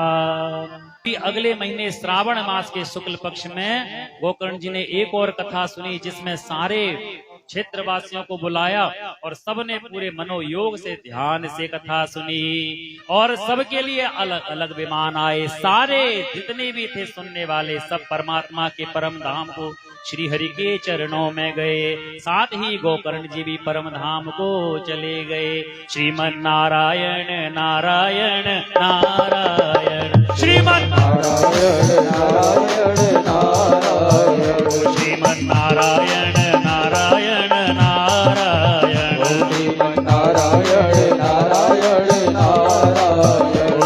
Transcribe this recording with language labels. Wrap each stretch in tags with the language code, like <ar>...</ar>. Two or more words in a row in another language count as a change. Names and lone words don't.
<hi>अगले महीने श्रावण मास के शुक्ल पक्ष में गोकर्ण जी ने एक और कथा सुनी, जिसमें सारे क्षेत्रवासियों को बुलाया और सबने पूरे मनोयोग से ध्यान से कथा सुनी और सबके लिए अलग अलग विमान आए। सारे जितने भी थे सुनने वाले सब परमात्मा के परम धाम को श्री हरि के चरणों में गए। साथ ही गोकर्ण जी भी परम धाम को चले गए। श्रीमन नारायण नारायण नारायण श्रीमन नारायण नारायण नारायण श्रीमन नारायण नारायण नारायण श्रीमन नारायण नारायण नारायण</hi>